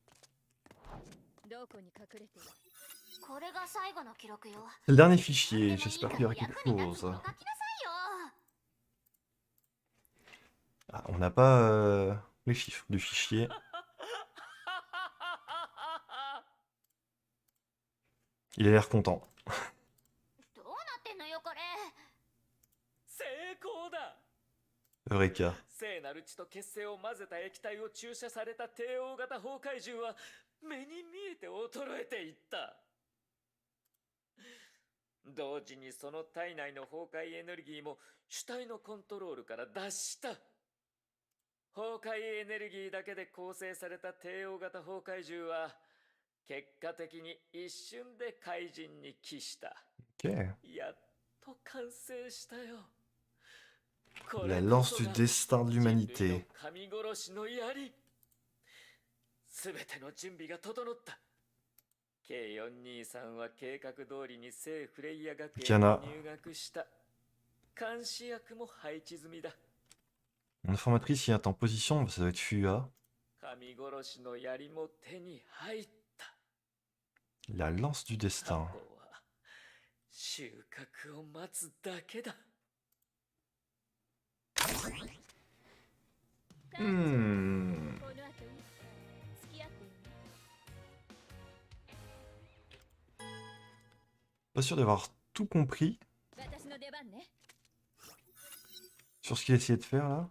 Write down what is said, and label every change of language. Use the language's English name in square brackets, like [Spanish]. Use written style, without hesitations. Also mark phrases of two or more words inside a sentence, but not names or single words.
[French] C'est le dernier fichier, j'espère qu'il y aura quelque chose. Ah, on n'a pas les chiffres du fichier. Il a l'air content. Eureka. [Japanese] 聖なる血と血清を混ぜた液体を注射された帝王型崩壊獣は目に見えて衰えていった。同時にその体内の崩壊エネルギーも主体のコントロールから脱した。崩壊エネルギーだけで構成された帝王型崩壊獣は結果的に一瞬で怪人に帰した。 [French] Okay. [Japanese] やっと完成したよ。 [French] La lance du destin de l'humanité. [Japanese] 神殺しの槍。すべての準備が整った。K423 は計画通りに聖フレイヤ学園に入学した。監視役も配置済みだ。 [French] Une informatrice y est en position, ça doit être Fua. [Japanese] 神殺しの槍も手に入った。 [French] La lance du destin. [Japanese] 収穫を待つだけだ。 [French] Pas sûr d'avoir tout compris sur ce qu'il a essayé de faire là.